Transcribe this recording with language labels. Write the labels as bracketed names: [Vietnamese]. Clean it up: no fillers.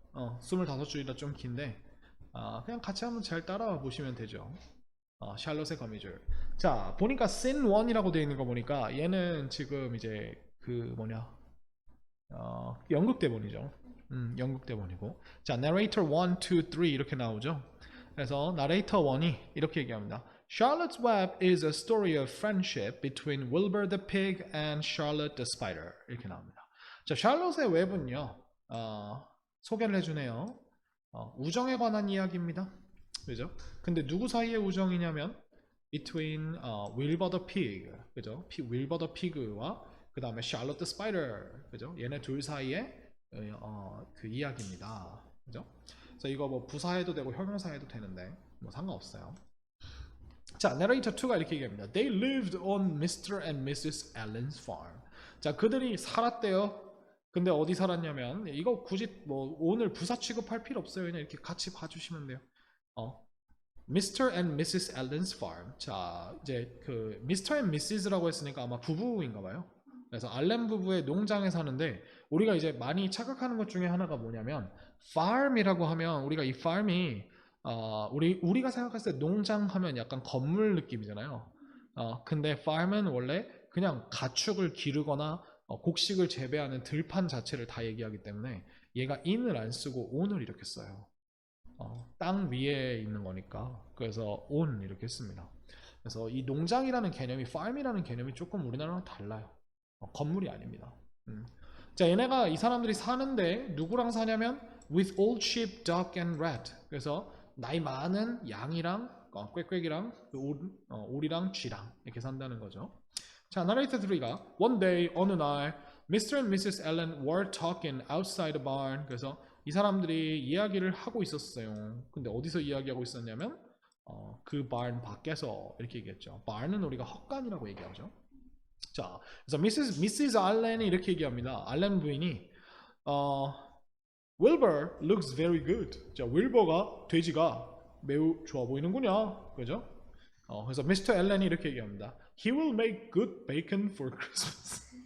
[Korean] 25줄이라 좀 긴데 그냥 같이 한번 잘 따라와 보시면 되죠. 샬롯의 거미줄. 자, 보니까 sin 1이라고 되어 있는 거 보니까 얘는 지금 이제 그 뭐냐 연극 대본이죠. 연극 대본이고, 자, narrator 1, 2, 3 이렇게 나오죠. 그래서 narrator 1이 이렇게 얘기합니다. [English] Charlotte's Web is a story of friendship between Wilbur the pig and Charlotte the spider. [Korean] 이렇게 나옵니다. 자, 샬롯의 웹은요, 소개를 해주네요. 우정에 관한 이야기입니다. 그죠? 근데 누구 사이의 우정이냐면 [English] between Wilbur the pig, [Korean] 그죠? Wilbur the pig와 그 다음에 Charlotte the spider, 그죠? 얘네 둘 사이의 그 이야기입니다. 그죠? 그래서 이거 뭐 부사해도 되고 형용사해도 되는데 뭐 상관없어요. 자, narrator 2가 이렇게 얘기합니다. [English] They lived on Mr. and Mrs. Allen's farm. [Korean] 자, 그들이 살았대요. 근데 어디 살았냐면 이거 굳이 뭐 오늘 부사 취급할 필요 없어요. 그냥 이렇게 같이 봐주시면 돼요. [English] Mr. and Mrs. Allen's farm. [Korean] 자, 이제 그 [English] Mr. [Korean] and Mrs.라고 했으니까 아마 부부인가 봐요. 그래서 알렌 부부의 농장에 사는데 우리가 이제 많이 착각하는 것 중에 하나가 뭐냐면 farm이라고 하면 우리가 이 farm이 우리가 생각했을 때 농장 하면 약간 건물 느낌이잖아요. 근데 farm은 원래 그냥 가축을 기르거나 곡식을 재배하는 들판 자체를 다 얘기하기 때문에 얘가 in을 안 쓰고 on을 이렇게 써요. 땅 위에 있는 거니까. 그래서 on 이렇게 했습니다. 그래서 이 농장이라는 개념이 farm이라는 개념이 조금 우리나라랑 달라요. 건물이 아닙니다. 자, 얘네가 이 사람들이 사는데 누구랑 사냐면 [English] with old sheep, duck and rat. [Korean] 그래서 나이 많은 양이랑 꾀꾀이랑 오리랑 쥐랑 이렇게 산다는 거죠. 자, narrator 3가 [English] one day [Korean] 어느 날 Mr. [English] and Mrs. Allen were talking outside the barn. [Korean] 그래서 이 사람들이 이야기를 하고 있었어요. 근데 어디서 이야기하고 있었냐면 그 barn 밖에서 이렇게 얘기했죠. barn은 우리가 헛간이라고 얘기하죠. 자, 그래서 Mrs. 알렌이 이렇게 얘기합니다. 알렌 부인이 [English] Wilbur looks very good. [Korean] 자, 윌버가 돼지가 매우 좋아 보이는군요. 그죠? 그래서 Mr. 알렌이 이렇게 얘기합니다. [English] He will make good bacon for Christmas.